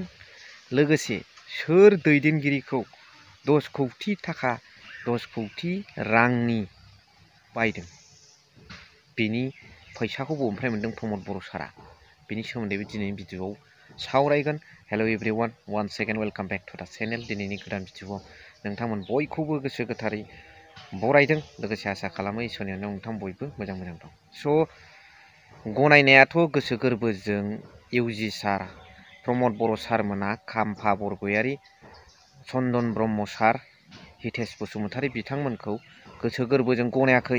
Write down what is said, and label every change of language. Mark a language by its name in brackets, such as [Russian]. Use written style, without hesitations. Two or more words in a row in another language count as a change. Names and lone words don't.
[Bodo] लोगोसे सोर दैदेनगिरिखौ 10 कौटि थाखा 10 कौटि रांनि बायदों बेनि फैसाखौ बबेनिफ्राय मोनदों प्रमद बर' सारा बेनि सोमोन्दैबो दिनैनि भिडिअआव सावरायगोन। [English] hello everyone, one second welcome back to the channel. [Bodo] दिनैनि गोदान भिडिअआव नोंथांमोन बयखौबो गोसो गोथारै बरायदों। लोगोसे आसा खालामो इसोरनि अननायाव नोंथां बयबो मोजां दं। स' गनायनायाथ' गोसो गोरबोजों इउजि सार प्रमद बर' सारमोना खाम्फा बरगयारी, चन्दन ब्रह्म सार, हितेश बसुमतारी बिथांमोनखौ गोसो गोरबोजों गनायाखै।